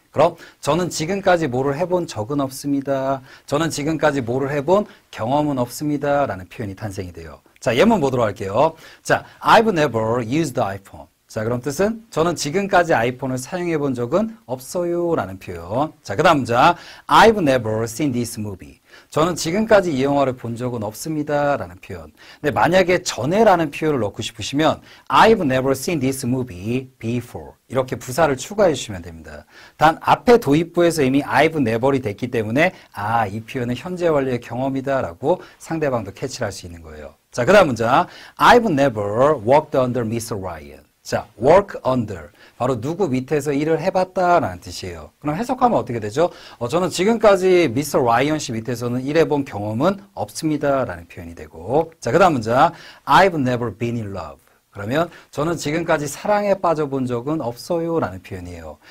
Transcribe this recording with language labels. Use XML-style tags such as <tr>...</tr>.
<ko>그럼 저는 지금까지 뭐를 해본 적은 없습니다. 저는 지금까지 뭐를 해본 경험은 없습니다. 라는 표현이 탄생이 돼요. 자, 예문 보도록 할게요. 자,</ko> <en>I've never used iPhone.</en> <ko>자, 그럼 뜻은 저는 지금까지 아이폰을 사용해 본 적은 없어요 라는 표현.</ko> <en>자,</en> <ko>그 다음 문장</ko> <en>I've never seen this movie.</en> <ko>저는 지금까지 이 영화를 본 적은 없습니다 라는 표현. 근데 만약에 전에라는 표현을 넣고 싶으시면</ko> <en>I've never seen this movie before.</en> <ko>이렇게 부사를 추가해 주시면 됩니다. 단 앞에 도입부에서 이미 I've never이 됐기 때문에 이 표현은 현재 완료의 경험이다 라고 상대방도 캐치를 할 수 있는 거예요. 자, 그 다음 문장</ko> <en>I've never worked under Mr. Ryan. 자, work under.</en> <ko>바로 누구 밑에서 일을 해봤다라는 뜻이에요. 그럼 해석하면 어떻게 되죠? 저는 지금까지 미스터 라이언 씨 밑에서는 일해본 경험은 없습니다라는 표현이 되고. 자, 그 다음 문장.</ko> <en>I've never been in love.</en> <ko>그러면 저는 지금까지 사랑에 빠져본 적은 없어요 라는 표현이에요.</ko>